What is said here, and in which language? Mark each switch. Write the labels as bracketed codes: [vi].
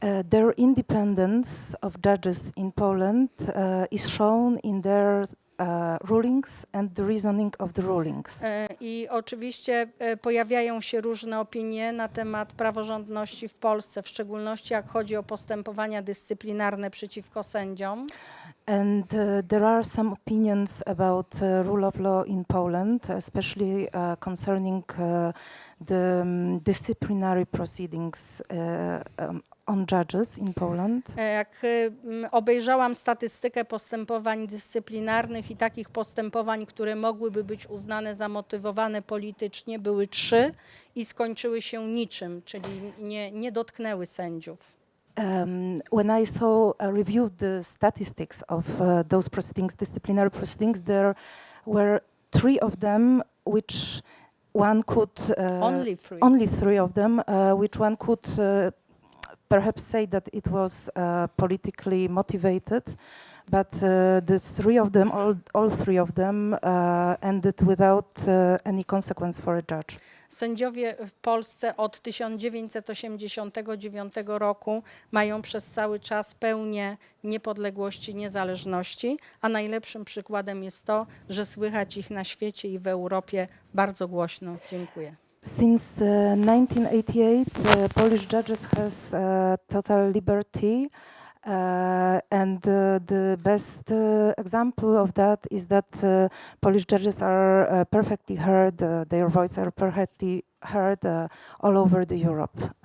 [en] Their independence of judges in Poland is shown in their rulings and the reasoning of the rulings. [pl] I oczywiście pojawiają się różne opinie na temat praworządności w Polsce, w szczególności jak chodzi o postępowania dyscyplinarne przeciwko sędziom. [en] And there are some opinions about rule of law in Poland, especially concerning the disciplinary proceedings on judges in Poland. [pl] Jak obejrzałam statystykę postępowań dyscyplinarnych i takich postępowań, które mogłyby być uznane za motywowane politycznie, były 3 i skończyły się niczym, czyli nie dotknęły sędziów. [en] When I reviewed the statistics of those proceedings, disciplinary proceedings, there were 3 of them which one could only 3 of them which one could perhaps say that it was politically motivated, but the 3 of them, all 3 of them, ended without any consequence for a judge. [pl] Sędziowie w Polsce od 1989 roku mają przez cały czas pełnię niepodległości, niezależności, a najlepszym przykładem jest to, że słychać ich na świecie i w Europie bardzo głośno. Dziękuję. [en] Since 1988, Polish judges has total liberty, and the best example of that is that Polish judges are perfectly heard, their voices are perfectly heard all over the Europe.